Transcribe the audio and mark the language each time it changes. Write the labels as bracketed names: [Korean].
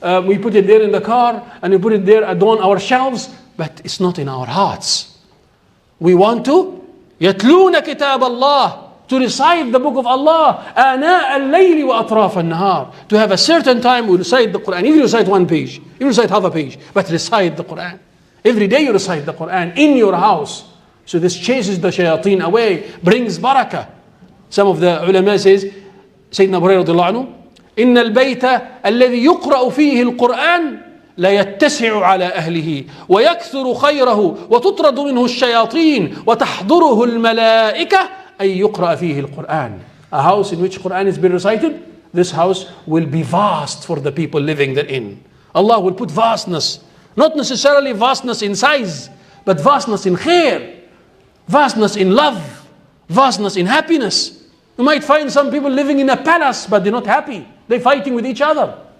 [English] We put it there in the car and we put it there adorn our shelves, but it's not in our hearts. We want to [Arabic] يَتْلُونَ كِتَابَ اللَّهِ [English] to recite the book of Allah, [Arabic] آناء الليل وأطراف النهار. [English] To have a certain time we recite the Quran. Even you recite one page, you recite half a page, but recite the Quran. Every day you recite the Quran in your house. So this chases the shayateen away, brings barakah. Some of the ulama says, Sayyidina Abu Hurairah radiallahu anhu, [Arabic] إن البيت الذي يقرأ فيه القرآن لا يتسع على أهله ويكثر خيره وتطرد منه الشياطين وتحضره الملائكة أن يقرأ فيه القرآن. [English] A house in which Quran is being recited, this house will be vast for the people living therein. Allah will put vastness, not necessarily vastness in size, but vastness in khair, vastness in love, vastness in happiness. You might find some people living in a palace, but they're not happy. They're fighting with each other.